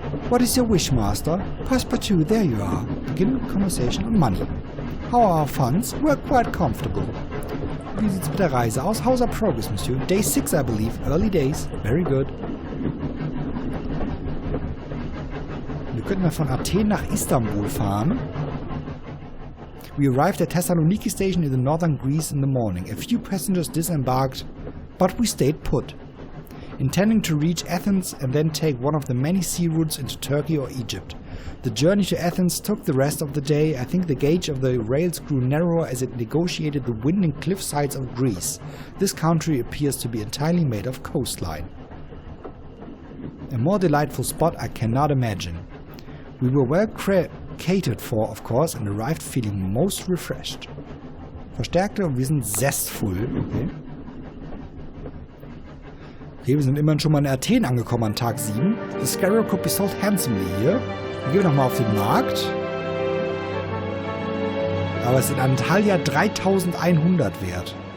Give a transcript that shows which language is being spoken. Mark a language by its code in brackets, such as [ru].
[en] What is your wish, master? Passepartout, there you are. Begin conversation on money. How are our funds? We're quite comfortable. [de] Wie sieht's mit der Reise aus? [en] How's our progress, monsieur? Day 6, I believe. Early days. Very good. [de] Wir könnten von Athen nach Istanbul fahren. [en] We arrived at Thessaloniki station in the northern Greece in the morning. A few passengers disembarked, but we stayed put, intending to reach Athens and then take one of the many sea routes into Turkey or Egypt. The journey to Athens took the rest of the day. I think the gauge of the rails grew narrower as it negotiated the winding cliff sides of Greece. This country appears to be entirely made of coastline. A more delightful spot I cannot imagine. We were well catered for, of course, and arrived feeling most refreshed. [de] Verstärkte und wir sind zestful. Okay. Okay, wir sind immerhin schon mal in Athen angekommen an Tag 7. [en] The Scarab could be sold handsomely here. [de] Dann gehen wir nochmal auf den Markt. Aber es ist in Antalya 3100 wert.